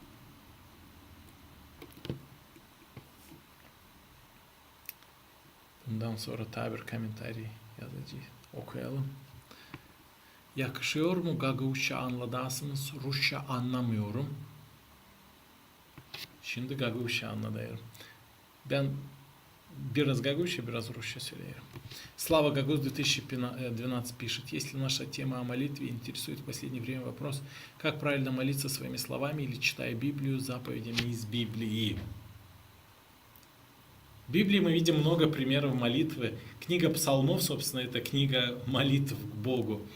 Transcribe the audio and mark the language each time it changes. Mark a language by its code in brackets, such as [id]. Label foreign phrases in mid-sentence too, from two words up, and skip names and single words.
[gag] Bundan sonra tabi komentarı yazacağız. Okuyalım. Yakışıyor mu Gagavuşça anladasınız? Rusça anlamıyorum. Şimdi Gagavuşça anladım. Ben biraz Гагуша, biraz Rusça söylerim. [ru] Слава Гагус 2012 пишет. Если наша тема о молитве интересует в последнее время вопрос, как правильно молиться своими словами или читая Библию заповедями из Библии. В Библии мы видим много примеров молитвы. Книга Псалмов, собственно, это книга молитв к Богу.